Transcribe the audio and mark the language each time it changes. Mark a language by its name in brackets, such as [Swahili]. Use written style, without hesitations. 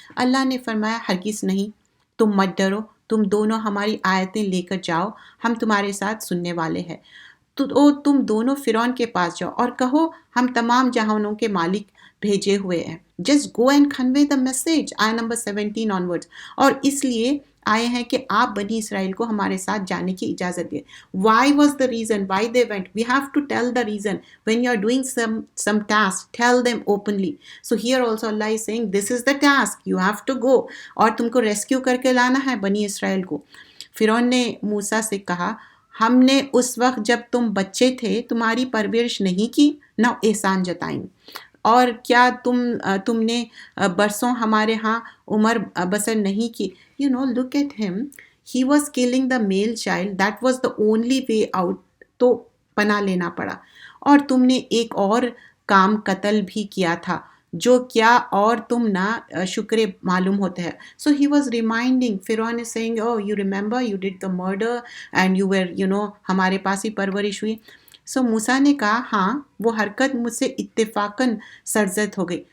[Urdu] اللہ نے فرمایا ہرگز نہیں, تم مت ڈرو, تم دونوں ہماری آیتیں لے کر جاؤ, ہم تمہارے ساتھ سننے والے ہیں. تو تم دونوں فرعون کے پاس جاؤ اور کہو ہم تمام جہانوں کے مالک بھیجے ہوئے ہیں. [English] Just go and convey the message. آیت number 17 onward. [Urdu] اور اس لیے آئے ہیں کہ آپ بنی اسرائیل کو ہمارے ساتھ جانے کی اجازت دیں. [English] Why was the reason why they went? We have to tell the reason. When you are doing some task tell them openly. So here also Allah is seeing this is the task, you have to go, [Urdu] اور تم کو rescue کر کے لانا ہے بنی اسرائیل کو. فرعون نے موسیٰ سے کہا ہم نے اس وقت جب تم بچے تھے تمہاری پرورش نہیں کی, نہ احسان جتائیں, اور کیا تم نے برسوں ہمارے ہاں عمر بسر نہیں کی. [English] you know look at him, he was killing the male child, that was the only way out, [Urdu] تو پناہ لینا پڑا. اور تم نے ایک اور کام قتل بھی کیا تھا جو کیا اور تم نہ شکر معلوم ہوتا ہے. [English] so he was reminding, فرعون is saying oh you remember you did the murder and you were [Urdu] ہمارے پاس ہی پرورش ہوئی. سو موسیٰ نے کہا ہاں وہ حرکت مجھ سے اتفاقاً سرزد ہو گئی.